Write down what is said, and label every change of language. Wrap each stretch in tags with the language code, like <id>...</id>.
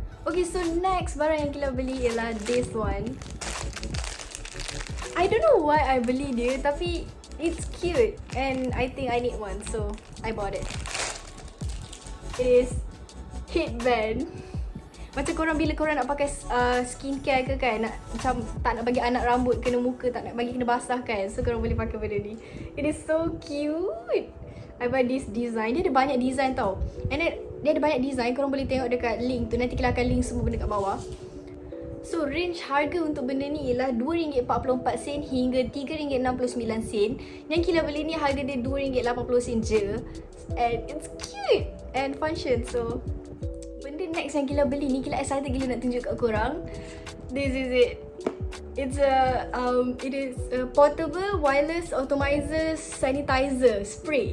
<en>Okay, so next</en> <ms>barang yang Kila beli ialah</ms> <en>this one. I don't know why I</en> <ms>beli dia, tapi</ms> <en>it's cute and I think I need one, so I bought it.</en> <ms>It is headband. Macam korang bila korang nak pakai skincare ke kan, nak macam tak nak bagi anak rambut kena muka, tak nak bagi kena basah kan, so korang boleh pakai benda ni.</ms> <en>It is so cute. I buy this design.</en> <ms>Dia ada banyak design tau.</ms> <en>And then</en> <ms>dia ada banyak design. Korang boleh tengok dekat link tu. Nanti Kila akan link semua benda kat bawah. So range harga untuk benda ni ialah RM2.44 hingga RM3.69. Yang Kila beli ni harga dia RM2.80 je.</ms> <en>And it's cute and function.</en> <ms>So benda next yang Kila beli ni, Kila excited gila nak tunjuk kat korang.</ms> <en>This is it. It is a portable wireless atomizer sanitizer spray.</en>